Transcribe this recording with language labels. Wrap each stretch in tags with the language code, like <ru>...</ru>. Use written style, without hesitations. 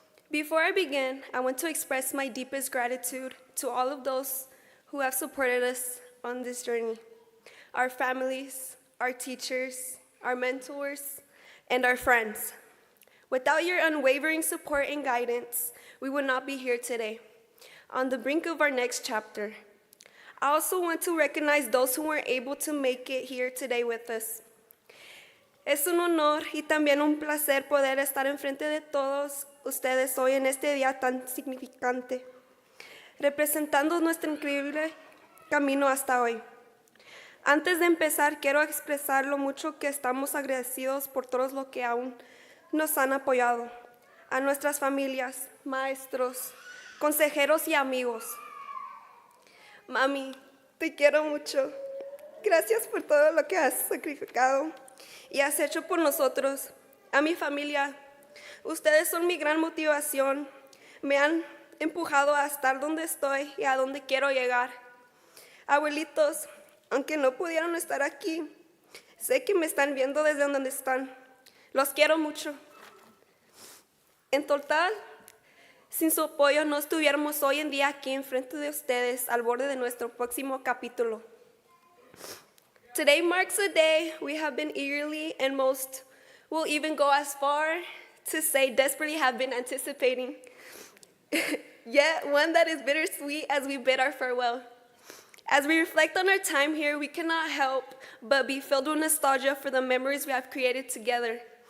<en>Before I begin, I want to express my deepest gratitude to all of those who have supported us on this journey, our families, our teachers, our mentors, and our friends. Without your unwavering support and guidance, we would not be here today, on the brink of our next chapter. I also want to recognize those who weren't able to make it here today with us.</en> <es>Es un honor y también un placer poder estar enfrente de todos ustedes hoy en este día tan significante, representando nuestro increíble camino hasta hoy. Antes de empezar, quiero expresar lo mucho que estamos agradecidos por todos los que aún nos han apoyado, a nuestras familias, maestros, consejeros y amigos. Mami, te quiero mucho. Gracias por todo lo que has sacrificado y has hecho por nosotros. A mi familia, ustedes son mi gran motivación. Me han empujado a estar donde estoy y a donde quiero llegar. Abuelitos, aunque no pudieron estar aquí, sé que me están viendo desde donde están. Los quiero mucho. En total, sin su apoyo no estuviéramos hoy en día aquí enfrente de ustedes al borde de nuestro próximo capítulo.</es> <en>Today marks a day we have been eagerly, and most will even go as far to say desperately have been anticipating. Yet one that is bittersweet as we bid our farewell. As we reflect on our time here, we cannot help but be filled with nostalgia for the memories we have created together.</en>